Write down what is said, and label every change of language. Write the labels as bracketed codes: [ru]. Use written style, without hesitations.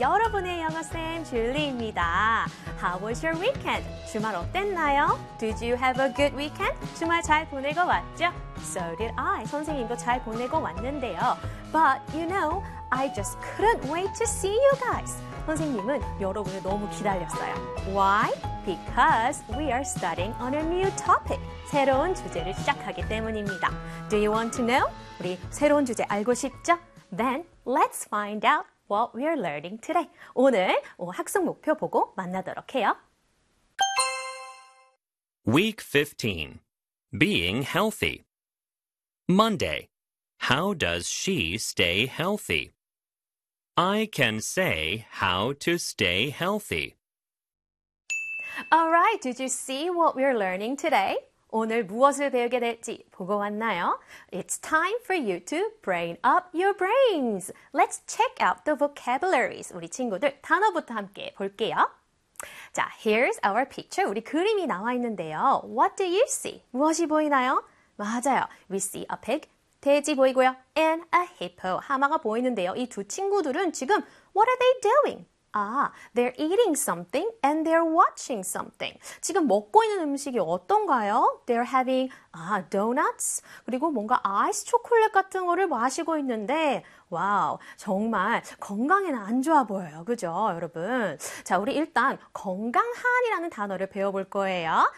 [ko] 여러분의 영어쌤, 줄리입니다. [en] How was your weekend? [ko] 주말 어땠나요? [en] Did you have a good weekend? [ko] 주말 잘 보내고 왔죠? [en] So did I. [ko] 선생님도 잘 보내고 왔는데요. [en] But, you know, I just couldn't wait to see you guys. [ko] 선생님은 여러분을 너무 기다렸어요. [en] Why? Because we are studying on a new topic. [ko] 새로운 주제를 시작하기 때문입니다. [en] Do you want to know? [ko] 우리 새로운 주제 알고 싶죠? [en] Then let's find out what we are learning today. [ko] 오늘 학습 목표 보고 만나도록 해요. [en] Week 15. Being healthy. Monday. How does she stay healthy? I can say how to stay healthy. All right, did you see what we're learning today? [ko] 오늘 무엇을 배우게 될지 보고 왔나요? [en] It's time for you to brain up your brains. Let's check out the vocabularies. [ko] 우리 친구들 단어부터 함께 볼게요. [en] 자, here's our picture. [ko] 우리 그림이 나와 있는데요. [en] What do you see? [ko] 무엇이 보이나요? 맞아요. [en] We see a pig. [ko] 돼지 보이고요. [en] And a hippo. [ko] 하마가 보이는데요. 이 두 친구들은 지금 [en] What are they doing? 아, they're eating something and they're watching something. [ko] 지금 먹고 있는 음식이 어떤가요? [en] They're having donuts. [ko] 그리고 뭔가 아이스 초콜릿 같은 거를 마시고 있는데 와우, 정말 건강에는 안 좋아 보여요. 그죠, 여러분? 자, 우리 일단 건강한이라는 단어를 배워볼 거예요.